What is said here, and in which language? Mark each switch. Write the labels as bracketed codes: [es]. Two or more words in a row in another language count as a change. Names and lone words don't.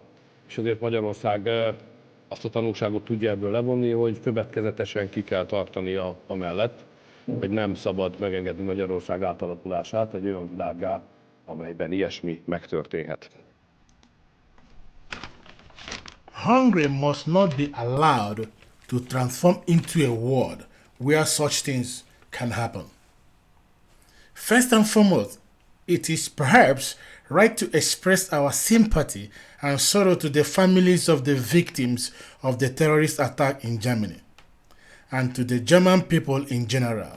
[hu] És azért Magyarország azt a tanulságot tudja ebből levonni, hogy következetesen ki kell tartani amellett, hogy nem szabad megengedni Magyarország átalakulását egy olyan világgá, amelyben ilyesmi megtörténhet. [en] Hungary must not be allowed to transform into a world where such things can happen. First and foremost, it is perhaps right to express our sympathy and sorrow to the families of the victims of the terrorist attack in Germany and to the German people in general.